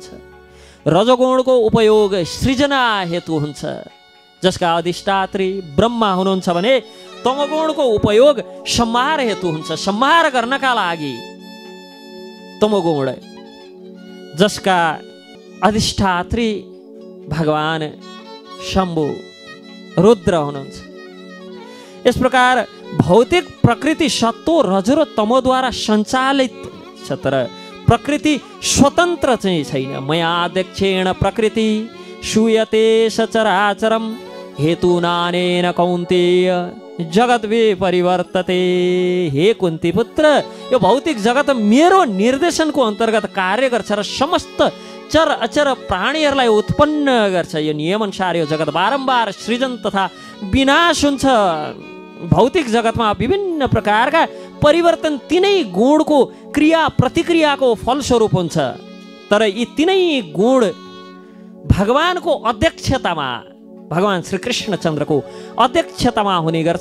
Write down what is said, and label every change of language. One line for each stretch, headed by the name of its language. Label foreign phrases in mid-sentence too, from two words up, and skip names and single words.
Nepali: रजगुणको उपयोग सृजना हेतु हुन्छ, जसका अधिष्ठात्री ब्रह्मा हुनुहुन्छ भने तमगुणको उपयोग संहार हेतु हुन्छ, संहार गर्नका लागि तमगुण, जसका अधिष्ठात्री भगवान शम्भु रुद्र हुनुहुन्छ। यस प्रकार भौतिक प्रकृति सत्व, रज र तमोद्वारा सञ्चालित छ, तर प्रकृति स्वतन्त्र चाहिँ छैन।
Sanskrit: मयाध्यक्षेण प्रकृति सूयते सचराचरम हेतुनानेन कौन्तेय जगत विपरिवर्तते।
Nepali: हे कुन्ती पुत्र, यो भौतिक जगत मेरो निर्देशनको अन्तर्गत कार्य गर्छ र समस्त चर अचर प्राणीहरूलाई उत्पन्न गर्छ। यो नियम अनुसार यो जगत बारम्बार सृजन तथा विनाश हुन्छ। भौतिक जगतमा विभिन्न प्रकारका परिवर्तन तिनै गुणको क्रिया प्रतिक्रियाको फलस्वरूप हुन्छ, तर यी तिनै गुण भगवानको अध्यक्षतामा, भगवान श्री कृष्णचन्द्रको अध्यक्षतामा हुने गर्छ।